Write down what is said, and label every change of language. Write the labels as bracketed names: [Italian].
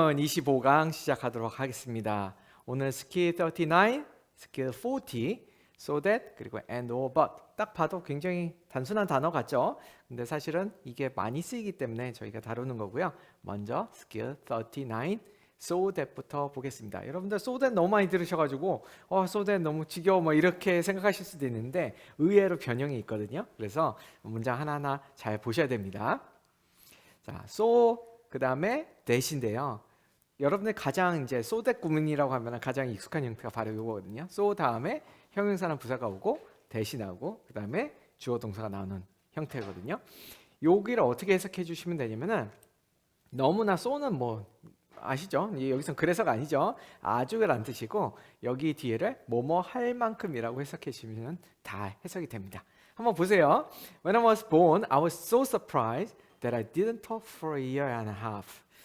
[Korean] 25강 시작하도록 하겠습니다. 오늘 스킬 39, 스킬 40, so that, 그리고 and or but. 딱 봐도 굉장히 단순한 단어 같죠? 근데 사실은 이게 많이 쓰이기 때문에 저희가 다루는 거고요. 먼저 스킬 39, so that부터 보겠습니다. 여러분들 so that 너무 많이 들으셔가지고 so that 너무 지겨워 뭐 이렇게 생각하실 수도 있는데 의외로 변형이 있거든요. 그래서 문장 하나하나 잘 보셔야 됩니다. 자, so 그 다음에 that인데요. 여러분들 가장 이제 so that 구문이라고 하면 가장 익숙한 형태가 바로 이거거든요. so 다음에 형용사나 부사가 오고 that이 나오고 그 다음에 주어 동사가 나오는 형태거든요. 여기를 어떻게 해석해 주시면 되냐면은 너무나 so는 뭐 아시죠? 여기선 그래서가 아니죠. 아주란 뜻이고 여기 뒤에를 뭐뭐 할 만큼이라고 해석해 주시면 다 해석이 됩니다. 한번 보세요. [English] When I was born, I was so surprised that I didn't talk for a year and a half.